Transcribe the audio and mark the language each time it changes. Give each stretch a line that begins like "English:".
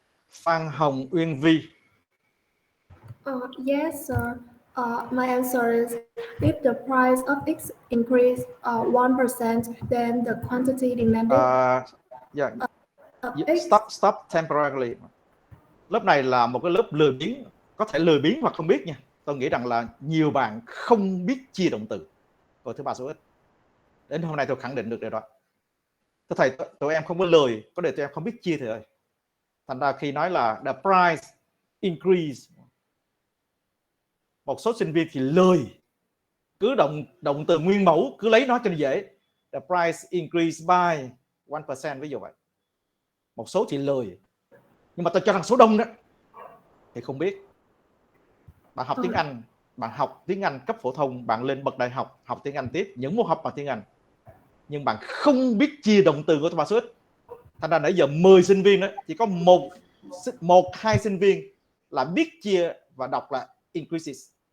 Vietnamese: Phan Hồng Uyên Vi.
English: Yes, sir. My answer is if the price of X increase 1%, then the quantity demanded of X. Stop temporarily.
Vietnamese: Lớp này là một cái lớp lười biếng, có thể lười biếng hoặc không biết nha. Tôi nghĩ rằng là nhiều bạn không biết chia động từ. Câu thứ ba số ít. Đến hôm nay tôi khẳng định được điều đó. Thưa thầy, tụi em không có lười, có điều tụi em không biết chia thầy ơi. Thành ra khi nói là
English: the price increase,
Vietnamese: một số sinh viên thì lười, cứ động từ nguyên mẫu, cứ lấy nó cho dễ.
English: The price increase by 1%,
Vietnamese: ví dụ vậy. Một số thì lười, nhưng mà tôi cho rằng số đông đó thì không biết. Bạn học tiếng Anh, bạn học tiếng Anh cấp phổ thông, bạn lên bậc đại học học tiếng Anh tiếp, những môn học bằng tiếng Anh, nhưng bạn không biết chia động từ của ba số ít. Thành ra nãy giờ 10 sinh viên đó chỉ có một hai sinh viên là biết chia và đọc là increases.